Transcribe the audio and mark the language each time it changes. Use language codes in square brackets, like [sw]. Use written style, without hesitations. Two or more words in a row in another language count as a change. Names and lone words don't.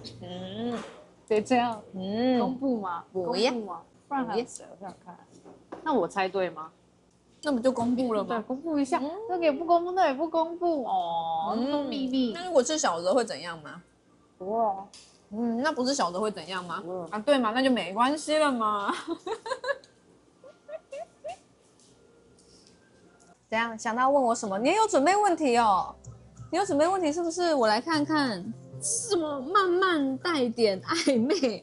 [zh] 別這樣。公布嗎？不要。不然還有誰？我想看。那我猜對嗎？那不就公布了嗎？對，公布一下。這個也不公布，那也不公布哦，都秘密。那如果是小哲會怎樣嗎？不哦。那不是小哲會怎樣嗎？啊，對嘛，那就沒關係了嘛。怎樣？想到問我什麼？你也有準備問題哦？你有準備問題是不是？我來看看，什麼慢慢帶點曖昧，